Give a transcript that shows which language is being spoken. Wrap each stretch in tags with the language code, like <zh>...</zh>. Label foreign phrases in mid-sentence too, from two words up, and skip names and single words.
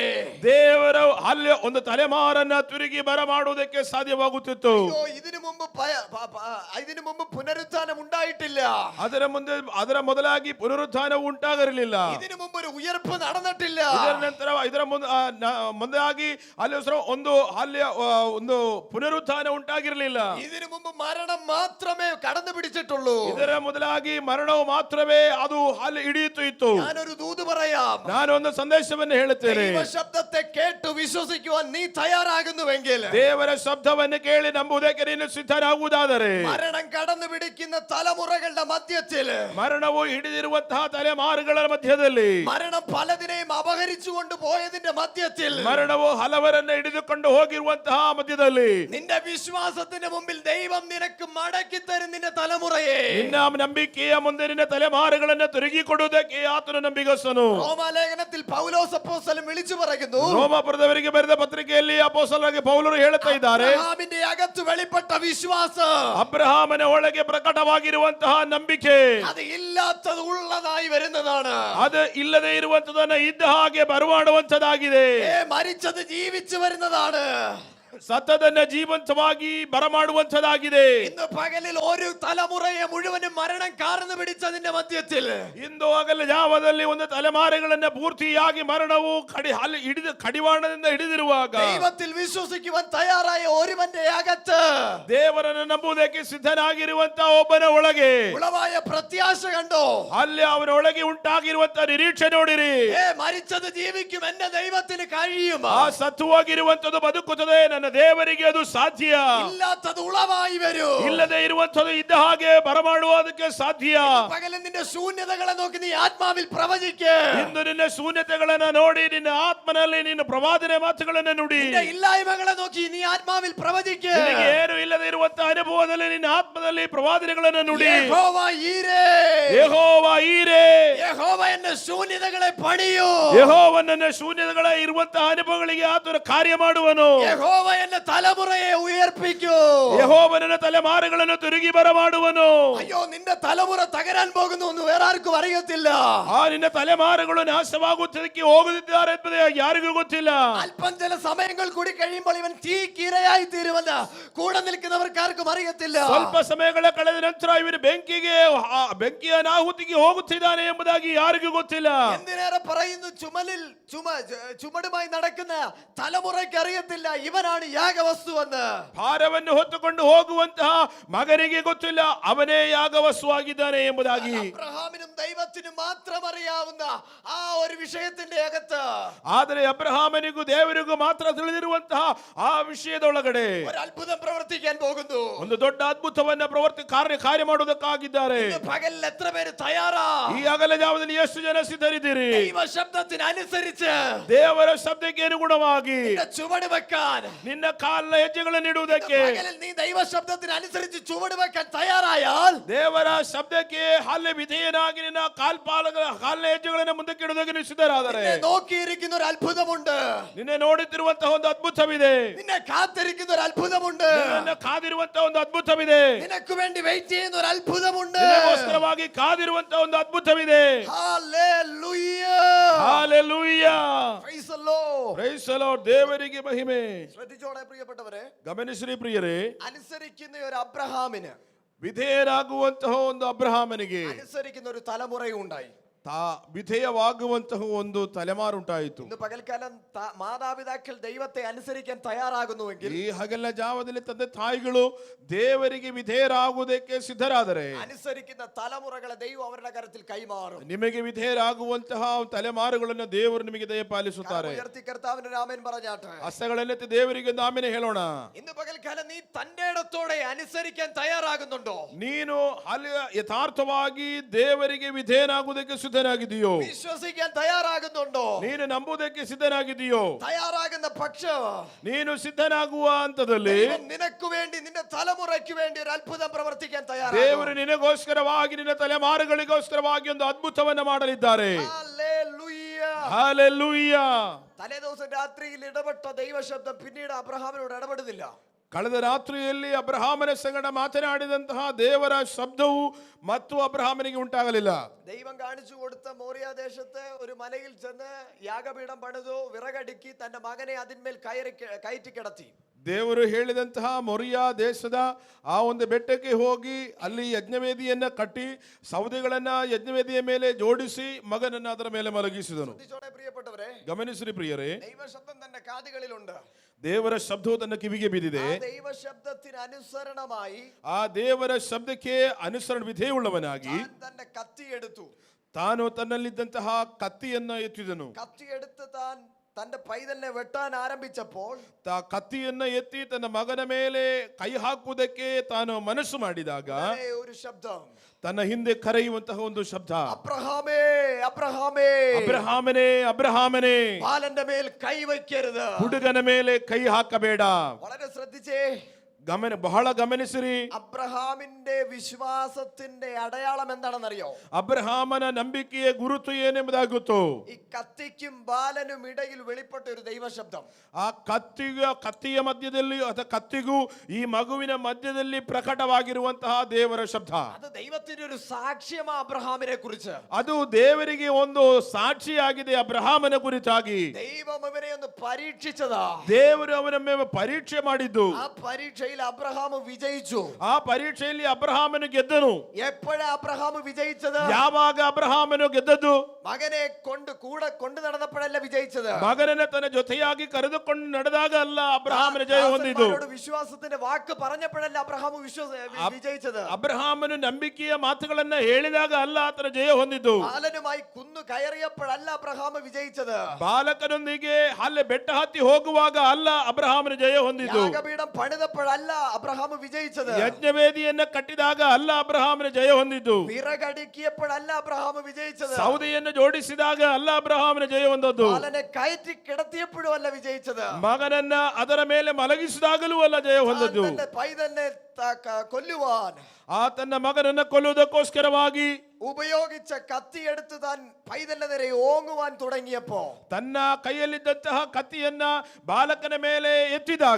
<kn>ದೇವರು ಅಲ್ಲಿ ಒಂದು ತಲೆಮಾರನ್ನ ತಿರುಗಿ ಬರಮಾಡುವುದಕ್ಕೆ ಸಾಧ್ಯವಾಗುತ್ತಿತ್ತು.</kn> <ml>ഇതിനു മുമ്പ് പുനരുത്ഥാനം ഉണ്ടായിട്ടില്ല.</ml> <kn>ಅದರ ಮೊದಲಾಗಿ ಪುನರುತ್ಥಾನ ಉಂಟಾಗಿರಲಿಲ್ಲ.</kn> <ml>ഇതിനു മുമ്പ് ഒരു ഉയർപ്പ് നടന്നിട്ടില്ല.</ml> <kn>ಇದರ ನಂತರ ಇದರ ಮುಂದಾಗಿ ಅಲ್ಲಿ ಒಂದು ಪುನರುತ್ಥಾನ ಉಂಟಾಗಿರಲಿಲ್ಲ.</kn> <ml>ഇതിനു മുമ്പ് മരണം മാത്രമേ കടന്നു പിടിച്ചിട്ടുള്ളൂ.</ml> <kn>ಇದರ ಮೊದಲಾಗಿ ಮರಣವು ಮಾತ್ರವೇ ಅದು ಅಲ್ಲಿ ಹಿಡಿಯುತ್ತಾ ಇತ್ತು.</kn> <ml>ഞാനൊരു ദൂത് പറയാം.</ml> <kn>ನಾನು ಒಂದು ಸಂದೇಶವನ್ನು ಹೇಳುತ್ತೇನೆ.</kn> <ml>ദൈവ ശബ്ദത്തെ കേട്ടു വിശ്വസിക്കുവാൻ നീ തയ്യാറാകുന്നുവെങ്കിൽ,</ml> <kn>ದೇವರ ಶಬ್ದವನ್ನು ಕೇಳಿ ನಂಬುವುದಕ್ಕೆ ನೀನು ಸಿದ್ಧರಾಗುವುದಾದರೆ,</kn> <ml>മരണം കടന്നു പിടിക്കുന്ന തലമുറകളുടെ മധ്യത്തിൽ,</ml> <kn>ಮರಣವು ಹಿಡಿದಿರುವಂತಹ ತಲೆಮಾರುಗಳ ಮಧ್ಯದಲ್ಲಿ,</kn> <ml>മരണം പലതിനെയും അപഹരിച്ചുകൊണ്ട് പോയതിന്റെ മധ്യത്തിൽ,</ml> <kn>ಮರಣವು ಹಲವರನ್ನ ಹಿಡಿದುಕೊಂಡು ಹೋಗಿರುವಂತಹ ಮಧ್ಯದಲ್ಲಿ,</kn> <ml>നിന്റെ വിശ്വാസത്തിന് മുമ്പിൽ ദൈവം നിനക്ക് മടക്കി തരും നിന്റെ തലമുറയെ.</ml> <kn>ನಿನ್ನ ನಂಬಿಕೆಯ ಮುಂದೆ ನಿನ್ನ ತಲೆಮಾರುಗಳನ್ನು ತಿರುಗಿ ಕೊಡುವುದಕ್ಕೆ ಆತನು ನಂಬಿಗಸ್ತನು.</kn> <ml>റോമാലേഖനത്തിൽ പൗലോസ് അപ്പോസ്തലൻ വിളിച്ചു പറയുന്നു,</ml> <kn>ರೋಮಾಪುರದವರಿಗೆ ಬರೆದ ಪತ್ರಿಕೆಯಲ್ಲಿ ಅಪೊಸ್ತಲರಾಗಿ ಪೌಲರು ಹೇಳುತ್ತಾ ಇದ್ದಾರೆ,</kn> <ml>അബ്രഹാമിന്റെ അകത്ത് വെളിപ്പെട്ട വിശ്വാസം,</ml> <kn>ಅಬ್ರಹಾಮನ ಒಳಗೆ ಪ್ರಕಟವಾಗಿರುವಂತಹ ನಂಬಿಕೆ</kn> <ml>അത് ഇല്ലാത്തത് ഉള്ളതായി വരുന്നതാണ്.</ml> <kn>ಅದು ಇಲ್ಲದೆ ಇರುವಂತದನ್ನ ಇದ್ದ ಹಾಗೆ ಬರಮಾಡುವಂತದಾಗಿದೆ.</kn> <ml>മരിച്ചത് ജീവിച്ചു വരുന്നതാണ്.</ml> <kn>ಸತ್ತದನ್ನ ಜೀವಂತವಾಗಿ ಬರಮಾಡುವಂತದಾಗಿದೆ.</kn> <ml>ഇന്ന് പകലിൽ ഒരു തലമുറയെ മുഴുവനും മരണം കാർന്നു പിടിച്ചതിന്റെ മധ്യത്തിൽ,</ml> <kn>ಇಂದು ಹಗಲ ಜಾವದಲ್ಲಿ ಒಂದು ತಲೆಮಾರುಗಳನ್ನ ಪೂರ್ತಿಯಾಗಿ ಮರಣವು ಕಡಿವಾಣದಿಂದ ಹಿಡಿದಿರುವಾಗ,</kn> <ml>ദൈവത്തിൽ വിശ്വസിക്കുവാൻ തയ്യാറായ ഒരുവന്റെ അകത്ത്</ml> <kn>ದೇವರನ್ನು ನಂಬುವುದಕ್ಕೆ ಸಿದ್ಧನಾಗಿರುವಂತಹ ಒಬ್ಬನ ಒಳಗೆ</kn> <ml>ഉളവായ പ്രത്യാശ കണ്ടോ?</ml> <kn>ಅಲ್ಲಿ ಅವನ ಒಳಗೆ ಉಂಟಾಗಿರುವಂತಹ ನಿರೀಕ್ಷೆ ನೋಡಿರಿ.</kn> <ml>മരിച്ചത് ജീവിക്കും, എന്റെ ദൈവത്തിന് കഴിയും.</ml> <kn>ಆ ಸತ್ತು ಹೋಗಿರುವಂತದ್ದು ಬದುಕುತ್ತದೆ, ನನ್ನ ದೇವರಿಗೆ ಅದು ಸಾಧ್ಯ.</kn> <ml>ഇല്ലാത്തത് ഉളവായി വരൂ.</ml> <kn>ಇಲ್ಲದೆ ಇರುವಂತದ್ದು ಇದ್ದ ಹಾಗೆ ಬರಮಾಡುವುದಕ್ಕೆ ಸಾಧ್ಯ.</kn> <ml>പകലിൽ നിന്റെ ശൂന്യതകളെ നോക്കി നീ ആത്മാവിൽ പ്രവചിക്ക.</ml> <kn>ಇಂದು ನಿನ್ನ ಶೂನ್ಯತೆಗಳನ್ನ ನೋಡಿ ನಿನ್ನ ಆತ್ಮನಲ್ಲಿ ನಿನ್ನ ಪ್ರವಾದನೆ ಮಾತುಗಳನ್ನು ನುಡಿ.</kn> <ml>നിന്റെ ഇല്ലായ്മകളെ നോക്കി നീ ആത്മാവിൽ പ്രവചിക്ക.</ml> <kn>ನಿನಗೆ ಏನು ಇಲ್ಲದೆ ಇರುವಂತಹ ಅನುಭವದಲ್ಲಿ ನಿನ್ನ ಆತ್ಮದಲ್ಲಿ ಪ್ರವಾದನೆಗಳನ್ನು ನುಡಿ.</kn> <ml>യഹോവ ഈരേ,</ml> <kn>ಯೆಹೋವ ಈರೇ,</kn> <ml>യഹോവ എന്റെ ശൂന്യതകളെ പണിയൂ.</ml> <kn>ಯೆಹೋವನನ್ನ ಶೂನ್ಯತೆಗಳ ಇರುವಂತಹ ಅನುಭವಗಳಿಗೆ ಆತನು ಕಾರ್ಯ ಮಾಡುವನು.</kn> <ml>യഹോവ എന്റെ തലമുറയെ ഉയർപ്പിക്കൂ.</ml> <kn>ಯೆಹೋವನ ತಲೆಮಾರುಗಳನ್ನು ತಿರುಗಿ ಬರಮಾಡುವನು.</kn> <ml>അയ്യോ, നിന്റെ തലമുറ തകരാൻ പോകുന്നു എന്ന് വേറെ ആർക്കും അറിയത്തില്ല.</ml> <kn>ನಿನ್ನ ತಲೆಮಾರುಗಳು ನಾಶವಾಗುವುದಕ್ಕೆ ಹೋಗುತ್ತಿದ್ದಾರೆ ಎಂಬುದು ಯಾರಿಗೂ ಗೊತ್ತಿಲ್ಲ.</kn> <ml>അല്പം ചില സമയങ്ങൾ കൂടി കഴിയുമ്പോൾ ഇവൻ തീക്കിരയായി തീരുമെന്ന് കൂടെ നിൽക്കുന്നവർക്ക് ആർക്കും അറിയത്തില്ല.</ml> <kn>ಸ್ವಲ್ಪ ಸಮಯಗಳ ಕಳೆದ ನಂತರ ಇವನು ಬೆಂಕಿಯ ನಾಹುತಿಗೆ ಹೋಗುತ್ತಿದ್ದಾನೆ ಎಂಬುದಾಗಿ ಯಾರಿಗೂ ಗೊತ್ತಿಲ್ಲ.</kn> <ml>എന്തിനേറെ പറയുന്നു, ചുമടുമായി നടക്കുന്ന തലമുറയ്ക്ക് അറിയത്തില്ല ഇവനാണ് യാഗവസ്തു എന്ന്.</ml> <kn>ಭಾರವನ್ನು ಹೊತ್ತುಕೊಂಡು ಹೋಗುವಂತಹ ಮಗನಿಗೆ ಗೊತ್ತಿಲ್ಲ ಅವನೇ ಯಾಗವಸ್ತುವಾಗಿದ್ದಾನೆ ಎಂಬುದಾಗಿ.</kn> <ml>അബ്രഹാമിനും ദൈവത്തിനും മാത്രം അറിയാവുന്ന ആ ഒരു ವಿಷಯത്തിന്റെ അകത്ത്,</ml> <kn>ಆದರೆ ಅಬ್ರಹಾಮನಿಗೂ ದೇವರಿಗೂ ಮಾತ್ರ ತಿಳಿದಿರುವಂತಹ ಆ ವಿಷಯದೊಳಗಡೆ</kn> <ml>ഒരു അത്ഭുതം പ്രവർത്തിക്കാൻ പോകുന്നു.</ml> <kn>ಒಂದು ದೊಡ್ಡ ಅದ್ಭುತವನ್ನ ಕಾರ್ಯ ಮಾಡುವುದಕ್ಕಾಗಿದ್ದಾರೆ.</kn> <ml>പകലിൽ എത്ര പേര് തയ്യാറാ?</ml> <kn>ಈ ಹಗಲ ಜಾವದಲ್ಲಿ ಎಷ್ಟು ಜನ ಸಿದ್ಧರಿದ್ದೀರಿ?</kn> <ml>ദൈവ ശബ്ദത്തിനനുസരിച്ച്</ml> <kn>ದೇವರ ಶಬ್ದಕ್ಕೆ ಅನುಗುಣವಾಗಿ</kn> <ml>നിന്റെ ചുവട് വെക്കാൻ</ml> <kn>ನಿನ್ನ ಕಾಲಿನ ಹೆಜ್ಜೆಗಳನ್ನು ಇಡುವುದಕ್ಕೆ</kn> <ml>പകലിൽ നീ ദൈവ ശബ്ദത്തിനനുസരിച്ച് ചുവട് വെക്കാൻ തയ്യാറായാൽ</ml> <kn>ದೇವರ ಶಬ್ದಕ್ಕೆ ಅಲ್ಲಿ ವಿಧೇಯನಾಗಿ ನಿನ್ನ ಕಾಲಿನ ಹೆಜ್ಜೆಗಳನ್ನು ಮುಂದಕ್ಕೆ ಇಡುವುದಕ್ಕೆ ನೀವು ಸಿದ್ಧರಾದರೆ</kn> <ml>നിന്നെ നോക്കിയിരിക്കുന്ന ഒരു അത്ഭുതമുണ്ട്.</ml> <kn>ನಿನ್ನೆ ನೋಡುತ್ತಿರುವಂತಹ ಒಂದು ಅದ್ಭುತವಿದೆ.</kn> <ml>നിന്നെ കാത്തിരിക്കുന്ന ഒരു അത്ഭുതമുണ്ട്.</ml> <kn>ನಿನ್ನನ್ನು ಕಾದಿರುವಂತಹ ಒಂದು ಅದ್ಭುತವಿದೆ.</kn> <ml>നിനക്ക് വേണ്ടി വെയിറ്റ് ചെയ്യുന്ന ഒരു അത്ഭുതമുണ്ട്.</ml> <kn>ನಿನಗೋಸ್ಕರವಾಗಿ ಕಾದಿರುವಂತಹ ಒಂದು ಅದ್ಭುತವಿದೆ.</kn> <ml>ഹല്ലേലൂയ.</ml> <kn>ಹಲ್ಲೆಲೂಯ.</kn> <en>Praise the Lord. Praise the Lord.</en> <kn>ದೇವರಿಗೆ ಮಹಿಮೆ.</kn> <ml>ശ്രദ്ധിച്ചോടെ പ്രിയപ്പെട്ടവരെ,</ml> <kn>ಗಮನಿಸಿರಿ ಪ್ರಿಯರೇ,</kn> <ml>അനുസരിക്കുന്ന ഒരു അബ്രഹാമിന്</ml> <kn>ವಿಧೇಯರಾಗುವಂತಹ ಒಂದು ಅಬ್ರಹಾಮನಿಗೆ</kn> <ml>അനുസരിക്കുന്ന ഒരു തലമുറയും ഉണ്ടായി.</ml> <kn>ವಿಧೇಯವಾಗುವಂತಹ ಒಂದು ತಲೆಮಾರುಂಟಾಯಿತು.</kn> <ml>ഇന്ന് പകൽക്കാലം മാതാപിതാക്കൾ ദൈവത്തെ അനുസരിക്കാൻ തയ്യാറാകുന്നുവെങ്കിൽ,</ml> <kn>ಈ ಹಗಲ ಜಾವದಲ್ಲಿ ತಂದೆ ತಾಯಿಗಳು ದೇವರಿಗೆ ವಿಧೇಯರಾಗುವುದಕ್ಕೆ ಸಿದ್ಧರಾದರೆ</kn> <ml>അനുസരിക്കുന്ന തലമുറകളെ ദൈവം അവരുടെ കരത്തിൽ കൈമാറും.</ml> <kn>ನಿಮಗೆ ವಿಧೇಯರಾಗುವಂತಹ ತಲೆಮಾರುಗಳನ್ನು ದೇವರು ನಿಮಗೆ ದಯಪಾಲಿಸುತ್ತಾರೆ.</kn> <ml>ഉയർത്തി കർത്താവിന്റെ ആമേൻ പറഞ്ഞാട്ടെ.</ml> <kn>ಹಸ್ತಗಳನ್ನೆತ್ತಿ ದೇವರಿಗೆ ಒಂದು ಆಮೆನ್ ಹೇಳೋಣ.</kn> <ml>ഇന്ന് പകൽക്കാലം നീ തന്റെ ഇടത്തോടെ അനുസരിക്കാൻ തയ്യാറാകുന്നുണ്ടോ?</ml> <kn>ನೀನು ಅಲ್ಲಿ ಯಥಾರ್ಥವಾಗಿ ದೇವರಿಗೆ ವಿಧೇಯನಾಗುವುದಕ್ಕೆ ಸಿದ್ಧನಾಗಿದೆಯೋ?</kn> <ml>വിശ്വസിക്കാൻ തയ്യാറാകുന്നുണ്ടോ?</ml> <kn>ನೀನು ನಂಬುವುದಕ್ಕೆ ಸಿದ್ಧನಾಗಿದೆಯೋ?</kn> <ml>തയ്യാറാകുന്ന പക്ഷം</ml> <kn>ನೀನು ಸಿದ್ಧನಾಗುವ ಹಂತದಲ್ಲಿ</kn> <ml>ദൈവം നിനക്ക് വേണ്ടി, നിന്റെ തലമുറയ്ക്ക് വേണ്ടി ഒരു അത്ഭുതം പ്രവർത്തിക്കാൻ തയ്യാറാകും.</ml> <kn>ದೇವರು ನಿನಗೋಸ್ಕರವಾಗಿ ನಿನ್ನ ತಲೆಮಾರುಗಳಿಗೋಸ್ಕರವಾಗಿ ಒಂದು ಅದ್ಭುತವನ್ನ ಮಾಡಲಿದ್ದಾರೆ.</kn> <ml>ഹല്ലേലൂയ.</ml> <kn>ಹಲ್ಲೆಲೂಯ.</kn> <ml>തലേദിവസം രാത്രിയിൽ ഇടപെട്ട ദൈവശബ്ദം പിന്നീട് അബ്രഹാമിനോട് ഇടപെടുന്നില്ല.</ml> <kn>ಕಳೆದ ರಾತ್ರಿಯಲ್ಲಿ ಅಬ್ರಹಾಮನ ಸಂಗಡ ಮಾತನಾಡಿದಂತಹ ದೇವರ ಶಬ್ದವು ಮತ್ತು ಅಬ್ರಹಾಮನಿಗೆ ಉಂಟಾಗಲಿಲ್ಲ.</kn> <ml>ദൈവം കാണിച്ചു കൊടുത്ത മോറിയ ദേശത്ത് ഒരു മലയിൽ ചെന്ന് യാഗപീഠം പണിതു, വിറകടുക്കി തന്റെ മകനെ അതിന്മേൽ കയറ്റി കിടത്തി.</ml> <kn>ದೇವರು ಹೇಳಿದಂತಹ ಮೊರಿಯಾ ದೇಶದ ಆ ಒಂದು ಬೆಟ್ಟಕ್ಕೆ ಹೋಗಿ ಅಲ್ಲಿ ಯಜ್ಞವೇದಿಯನ್ನ ಕಟ್ಟಿ ಸೌದೆಗಳನ್ನ ಯಜ್ಞವೇದಿಯ ಮೇಲೆ ಜೋಡಿಸಿ ಮಗನನ್ನ ಅದರ ಮೇಲೆ ಮಲಗಿಸಿದನು.</kn> <ml>പ്രിയപ്പെട്ടവരെ,</ml> <kn>ಗಮನಿಸಿರಿ ಪ್ರಿಯರೇ,</kn> <ml>ദൈവശബ്ദം തന്റെ കാതുകളിലുണ്ട്.</ml> <kn>ದೇವರ ಶಬ್ದವು ತನ್ನ ಕಿವಿಗೆ ಬಿದ್ದಿದೆ.</kn> <ml>ദൈവശബ്ദത്തിന് അനുസരണമായി</ml> <kn>ಆ ದೇವರ ಶಬ್ದಕ್ಕೆ ಅನುಸರಣ ವಿಧೇಯವುಳ್ಳವನಾಗಿ</kn> <ml>തന്റെ കത്തിയെടുത്തു.</ml> <kn>ತಾನು ತನ್ನಲ್ಲಿದ್ದಂತಹ ಕತ್ತಿಯನ್ನ ಎತ್ತಿದನು.</kn> <ml>കത്തിയെടുത്ത് താൻ തന്റെ പൈതലിനെ വെട്ടാൻ ആരംഭിച്ചപ്പോൾ</ml> <kn>ಕತ್ತಿಯನ್ನ ಎತ್ತಿ ತನ್ನ ಮಗನ ಮೇಲೆ ಕೈ ಹಾಕುವುದಕ್ಕೆ ತಾನು ಮನಸ್ಸು ಮಾಡಿದಾಗ</kn> <ml>ഒരു ശബ്ദം,</ml> <kn>ತನ್ನ ಹಿಂದೆ ಕರೆಯುವಂತಹ ಒಂದು ಶಬ್ದ,</kn> <ml>അബ്രഹാമേ അബ്രഹാമേ,</ml> <kn>ಅಬ್ರಹಾಮನೇ ಅಬ್ರಹಾಮನೇ,</kn> <ml>ബാലന്റെ മേൽ കൈ വയ്ക്കരുത്,</ml> <kn>ಹುಡುಗನ ಮೇಲೆ ಕೈ ಹಾಕಬೇಡ.</kn> <ml>വളരെ ശ്രദ്ധിച്ചേ,</ml> <kn>ಬಹಳ ಗಮನಿಸಿರಿ.</kn> <ml>അബ്രഹാമിന്റെ വിശ്വാസത്തിന്റെ അടയാളം എന്താണെന്നറിയോ?</ml> <kn>ಅಬ್ರಹಾಮನ ನಂಬಿಕೆಯ ಗುರುತು ಏನೆಂಬುದಾಗಿ ಗೊತ್ತು?</kn> <ml>ഈ കത്തിക്കും ബാലനും ഇടയിൽ വെളിപ്പെട്ട ഒരു ദൈവശബ്ദം.</ml> <kn>ಆ ಕತ್ತಿಯ ಮಧ್ಯದಲ್ಲಿ ಅಥವಾ ಕತ್ತಿಗೂ ಈ ಮಗುವಿನ ಮಧ್ಯದಲ್ಲಿ ಪ್ರಕಟವಾಗಿರುವಂತಹ ದೇವರ ಶಬ್ದ.</kn> <ml>അത് ദൈവത്തിന്റെ ഒരു സാക്ഷ്യമാ അബ്രഹാമിനെ കുറിച്ച്.</ml> <kn>ಅದು ದೇವರಿಗೆ ಒಂದು ಸಾಕ್ಷಿಯಾಗಿದೆ ಅಬ್ರಹಾಮನ ಕುರಿತಾಗಿ.</kn> <ml>ദൈവം അവനെ ഒന്ന് പരീക്ഷിച്ചതാ.</ml> <kn>ದೇವರು ಅವನ ಮೇಲೆ ಪರೀಕ್ಷೆ ಮಾಡಿದ್ದು.</kn> <ml>ആ പരീക്ഷയിൽ അബ്രഹാം വിജയിച്ചു.</ml> <kn>ಆ ಪರೀಕ್ಷೆಯಲ್ಲಿ ಅಬ್ರಹಾಮನು ಗೆದ್ದನು.</kn> <ml>എപ്പോഴാ അബ്രഹാം വിജയിച്ചത്?</ml> <kn>ಯಾವಾಗ ಅಬ್ರಹಾಮನು ಗೆದ್ದದ್ದು?</kn> <ml>മകനെ കൊണ്ട് നടന്നപ്പോഴല്ല വിജയിച്ചത്.</ml> <kn>ಮಗನನ್ನ ತನ್ನ ಜೊತೆಯಾಗಿ ಕರೆದುಕೊಂಡು ನಡೆದಾಗ ಅಲ್ಲ ಅಬ್ರಹಾಮನ ಜಯ ಹೊಂದಿದ್ದು.</kn> <ml>വിശ്വാസത്തിന്റെ വാക്ക് പറഞ്ഞപ്പോഴല്ല അബ്രഹാം വിജയിച്ചത്.</ml> <kn>ಅಬ್ರಹಾಮನು ನಂಬಿಕೆಯ ಮಾತುಗಳನ್ನ ಹೇಳಿದಾಗ ಅಲ್ಲ ಆತನ ಜಯ ಹೊಂದಿದ್ದು.</kn> <ml>ബാലനുമായി കുന്നു കയറിയപ്പോഴല്ല അബ്രഹാം വിജയിച്ചത്.</ml> <kn>ಬಾಲಕನೊಂದಿಗೆ ಅಲ್ಲಿ ಬೆಟ್ಟ ಹತ್ತಿ ಹೋಗುವಾಗ ಅಲ್ಲ ಅಬ್ರಹಾಮನ ಜಯ ಹೊಂದಿದ್ದು.</kn> <ml>യാഗപീഠം പണിതപ്പോഴല്ല അബ്രഹാം വിജയിച്ചത്.</ml> <kn>ಯಜ್ಞವೇದಿಯನ್ನ ಕಟ್ಟಿದಾಗ ಅಲ್ಲ ಅಬ್ರಹಾಮನ ಜಯ ಹೊಂದಿದ್ದು.</kn> <ml>വിറകടുക്കിയപ്പോഴല്ല അബ്രഹാം വിജയിച്ചത്.</ml> <kn>ಸೌದೆಯನ್ನು ಜೋಡಿಸಿದಾಗ ಅಲ್ಲ ಅಬ್ರಹಾಮನ ಜಯ ಹೊಂದದ್ದು.</kn> <ml>ബാലനെ കയറ്റി കിടത്തിയപ്പോഴും അല്ല വിജയിച്ചത്.</ml> <kn>ಮಗನನ್ನ ಅದರ ಮೇಲೆ ಮಲಗಿಸಿದಾಗಲೂ ಅಲ್ಲ ಜಯ ಹೊಂದದ್ದು.</kn> <ml>പൈതലിനെ കൊല്ലുവാൻ,</ml> <kn>ಆ ತನ್ನ ಮಗನನ್ನ ಕೊಲ್ಲುವುದಕ್ಕೋಸ್ಕರವಾಗಿ</kn> <ml>ഉപയോഗിച്ച കത്തിയെടുത്ത് താൻ പൈതലിന്റെ നേരെ ഓങ്ങുവാൻ തുടങ്ങിയപ്പോ,</ml> <kn>ತನ್ನ ಕೈಯಲ್ಲಿದ್ದಂತಹ ಕತ್ತಿಯನ್ನ ಬಾಲಕನ ಮೇಲೆ ಎತ್ತಿದಾಗ</kn>